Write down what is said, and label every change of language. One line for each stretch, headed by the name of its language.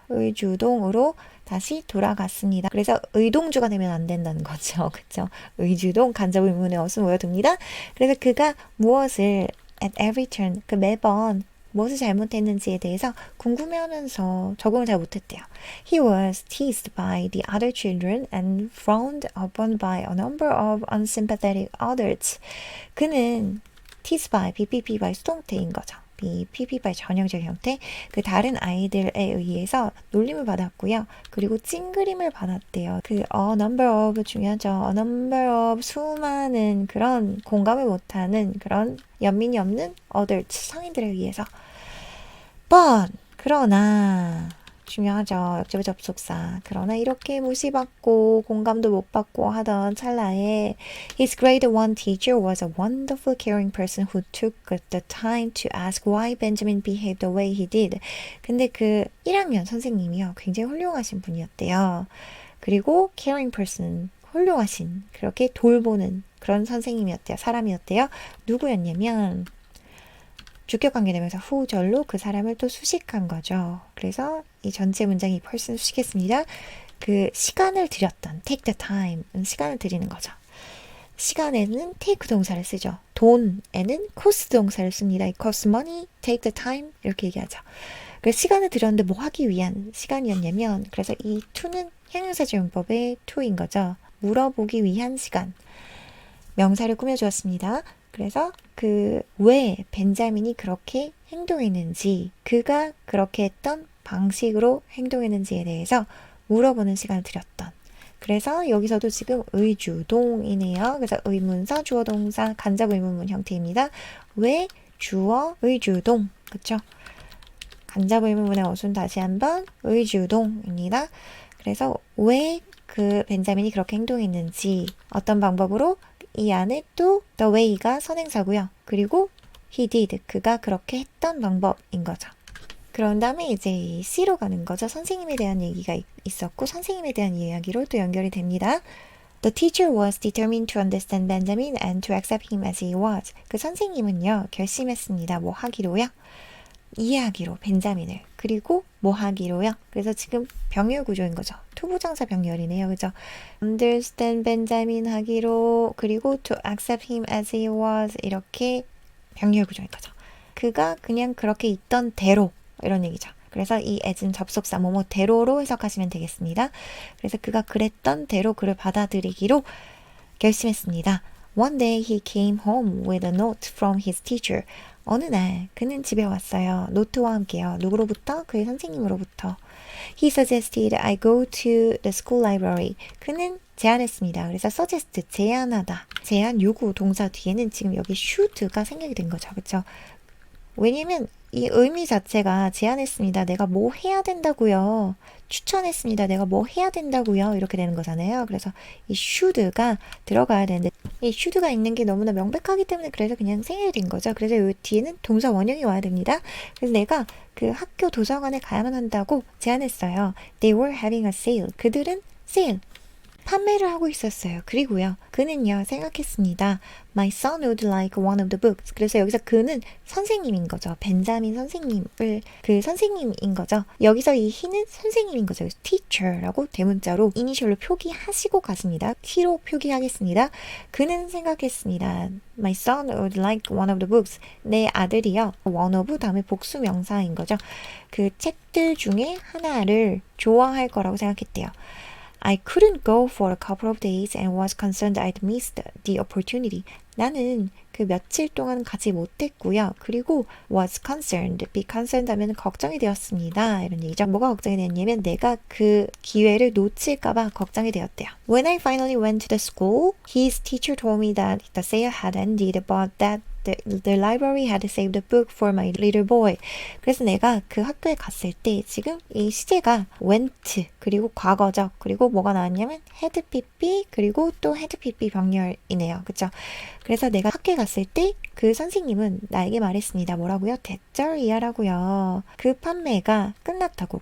Korean: 의주동으로 다시 돌아갔습니다. 그래서 의동주가 되면 안 된다는 거죠. 그쵸? 의주동, 간접 의문의 어순 외워둡니다. 그래서 그가 무엇을 at every turn, 그 매번 무엇을 잘못했는지에 대해서 궁금해하면서 적응을 잘 못했대요.
English: He was teased by the other children and frowned upon by a number of unsympathetic adults.
Korean: 그는 teased by, BPP by 수동태인 거죠. PP by 전형적 형태, 그 다른 아이들에 의해서 놀림을 받았고요. 그리고 찡그림을 받았대요. 그 a number of 중요하죠. a number of 수많은 그런 공감을 못하는 그런 연민이 없는 adults 성인들에 의해서. but 그러나 중요하죠. 역접의 접속사. 그러나 이렇게 무시받고 공감도 못 받고 하던 찰나에
English: His grade 1 teacher was a wonderful caring person who took the time to ask why Benjamin behaved the way he did.
Korean: 근데 그 1학년 선생님이요. 굉장히 훌륭하신 분이었대요. 그리고 caring person, 훌륭하신, 그렇게 돌보는 그런 선생님이었대요. 사람이었대요. 누구였냐면 주격 관계되면서 후절로 그 사람을 또 수식한 거죠. 그래서 이 전체 문장이 person 수식했습니다. 그 시간을 들였던 take the time, 시간을 들이는 거죠. 시간에는 take 동사를 쓰죠. 돈에는 cost 동사를 씁니다.
English: It costs money, take the time
Korean: 이렇게 얘기하죠. 그래서 시간을 들였는데 뭐 하기 위한 시간이었냐면 그래서 이 to는 형용사적 용법의 to인 거죠. 물어보기 위한 시간. 명사를 꾸며주었습니다. 그래서 그 왜 벤자민이 그렇게 행동했는지 그가 그렇게 했던 방식으로 행동했는지에 대해서 물어보는 시간을 드렸던 그래서 여기서도 지금 의주동이네요. 그래서 의문사, 주어, 동사, 간접 의문문 형태입니다. 왜 주어, 의주동 그쵸? 간접 의문문의 어순 다시 한번 의주동입니다. 그래서 왜 그 벤자민이 그렇게 행동했는지 어떤 방법으로 이 안에 또 the way가 선행사고요. 그리고 he did, 그가 그렇게 했던 방법인 거죠. 그런 다음에 이제 C로 가는 거죠. 선생님에 대한 얘기가 있었고 선생님에 대한 이야기로 또 연결이 됩니다.
English: The teacher was determined to understand Benjamin and to accept him as he was.
Korean: 그 선생님은요. 결심했습니다. 뭐 하기로요? 이해하기로 벤자민을 그리고 뭐 하기로요. 그래서 지금 병렬 구조인 거죠. 투부정사 병렬이네요. 그죠? understand 벤자민 하기로 그리고
English: to accept him as he was
Korean: 이렇게 병렬 구조인 거죠. 그가 그냥 그렇게 있던 대로 이런 얘기죠. 그래서 이 as는 접속사 뭐뭐대로로 해석하시면 되겠습니다. 그래서 그가 그랬던 대로 그를 받아들이기로 결심했습니다.
English: One day he came home with a note from his teacher.
Korean: 어느 날 그는 집에 왔어요. 노트와 함께요. 누구로부터? 그의 선생님으로부터.
English: He suggested I go to the school library.
Korean: 그는 제안했습니다. 그래서 suggest, 제안하다. 제안, 요구, 동사 뒤에는 지금 여기 should가 생략이 된 거죠. 그렇죠? 왜냐면 이 의미 자체가 제안했습니다. 내가 뭐 해야 된다고요. 추천했습니다. 내가 뭐 해야 된다고요. 이렇게 되는 거잖아요. 그래서 이 should가 들어가야 되는데 이 should가 있는 게 너무나 명백하기 때문에 그래서 그냥 생략이 된 거죠. 그래서 이 뒤에는 동사 원형이 와야 됩니다. 그래서 내가 그 학교 도서관에 가야만 한다고 제안했어요.
English: They were having a sale.
Korean: 그들은 sale. 판매를 하고 있었어요. 그리고요, 그는요, 생각했습니다.
English: My son would like one of the books.
Korean: 그래서 여기서 그는 선생님인 거죠. 벤자민 선생님을, 그 선생님인 거죠. 여기서 이 he는 선생님인 거죠. 그래서 teacher라고 대문자로 이니셜로 표기하시고 가십니다. t로 표기하겠습니다. 그는 생각했습니다.
English: My son would like one of the books.
Korean: 내 아들이요. one of 다음에 복수 명사인 거죠. 그 책들 중에 하나를 좋아할 거라고 생각했대요.
English: I couldn't go for a couple of days and was concerned I'd missed the opportunity.
Korean: 나는 그 며칠 동안 가지 못했고요. 그리고 was concerned, be concerned 하면 걱정이 되었습니다. 이런 얘기죠. 뭐가 걱정이 되었냐면 내가 그 기회를 놓칠까봐 걱정이 되었대요.
English: When I finally went to the school, his teacher told me that the sale had ended, but that the library had saved a book for my little boy.
Korean: 그래서 내가 그 학교에 갔을 때 지금 이 시제가 went 그리고 과거적 그리고 뭐가 나왔냐면 had pp 그리고 또 had pp 병렬이네요. 그쵸? 그래서 내가 학교에 갔을 때 그 선생님은 나에게 말했습니다. 뭐라고요? 대절이야라고요. 그 판매가 끝났다고.